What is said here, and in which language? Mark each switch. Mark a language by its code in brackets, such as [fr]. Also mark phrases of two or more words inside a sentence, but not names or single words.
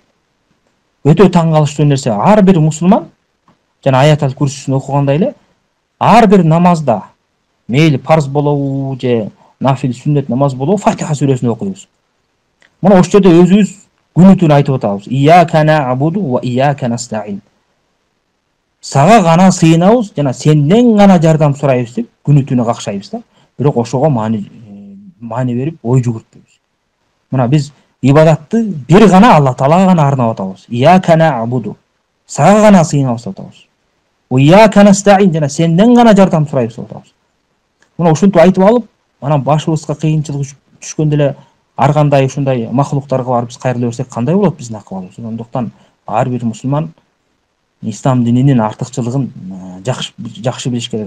[ky] Өтө таң калыштуу нерсе, ар бир мусулман жана аятал курсисин окугандай эле ар бир намазда, мейли парз болобу же нафил сүннет намаз болобу, Фатиха сүрөсүн окуйбуз. Мына ошол жерде өзүбүз күнү түнү айтып атабыз. [ar] إياك نعبد وإياك نستعين. [ky] Сага гана сыйынабыз жана сенден гана жардам сурайбыз деп күнү түнү какшайбыз да. Бирок ошого маани берип ой жүгүртпөйбүз. Мына биз ибадатты бир гана Алла Таалага гана арнап атабыз. [ar] إياك نعبد. [ky] Сага гана сыйынабыз деп атабыз. [ar] وإياك نستعين, [ky] жана сенден гана жардам сурайбыз деп атабыз. Мына ушинтип айтып алып, анан башыбызга кыйынчылык түшкөндө эле ар кандай ушундай махлуктарга барып биз кайрыла берсек кандай болот биздин акыбалыбыз? Ошондуктан ар бир мусулман ислам дининин артыкчылыгын жакшы билиш керек.